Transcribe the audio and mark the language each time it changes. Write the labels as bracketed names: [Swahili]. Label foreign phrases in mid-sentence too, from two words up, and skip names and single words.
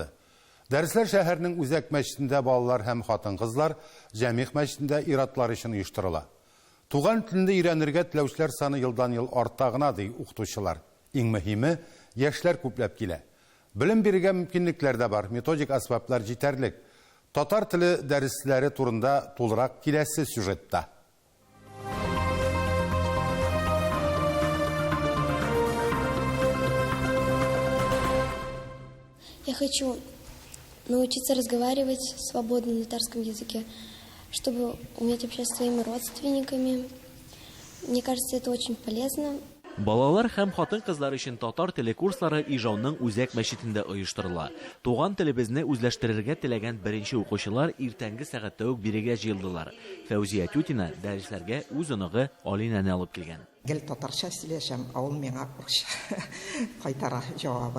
[Tatar] Дәресләр шәһәрнең Үзәк мәчетендә балалар һәм хатын-кызлар, Җәмигъ мәчетендә ир-атлар өчен оештырыла. Туган телендә өйрәнергә теләүчеләр саны елдан-ел арта гына ди укытучылар. Иң мөһиме, яшьләр күпләп килә. Белем бирергә мөмкинлекләр дә бар, методик асбаплар җитәрлек. Татар теле дәресләре турында тулырак киләсе сюжетта. [Russian] Я хочу научиться разговаривать свободно на татарском языке, чтобы уметь общаться с своими родственниками. Мне кажется, это очень полезно. [Tatar] Балалар һәм хатын-кызлар өчен татар теле курслары Ижауның Үзәк мәчетендә оештырыла. Туган телебезне үзләштерергә теләгән беренче укучылар иртәнге сәгатьтә үк бирегә җыелдылар. Фәүзия Тютина дәресләргә үз оныгы Алинаны алып килгән. Гел татарча сөйләшәм, ул миңа урысча кайтара җавабын.